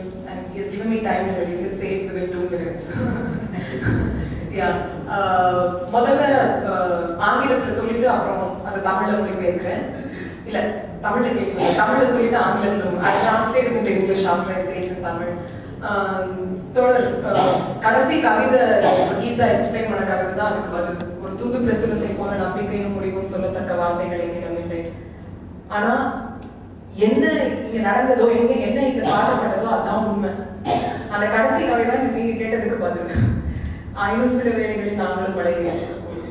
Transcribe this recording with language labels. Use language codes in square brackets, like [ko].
[en] And he's given me time limit, he said say it within 2 minutes. Yeah. [ta] முதல்ல ஆங்கிலத்தில் சொல்லிட்டு அப்புறம் அந்த தமிழில் மொழிபெயர்க்கிறேன். இல்லை, தமிழில் கேட்கல, தமிழில் சொல்லிட்டு ஆங்கிலத்தில் [en] I translated into English after I say it in Tamil. [ta] தோழர் கடைசி கவிதை கீதா எக்ஸ்பிளைன் பண்ண கவிதை தான் அதுக்கு பதில். ஒரு தூது பிரசுரத்தை போல நம்பிக்கையும் முடிவும் சொல்லத்தக்க வார்த்தைகள் என்னிடம் இல்லை. ஆனா என்ன இங்க நடந்ததோ, என்ன இங்க காட்டப்பட்டதோ அதுதான் உண்மை. அந்த கடைசி கவிதை நீங்க கேட்டதுக்கு பதில். ஆயினும் சில வேலைகளில் நாங்களும் மழை பேசுகிறோம்.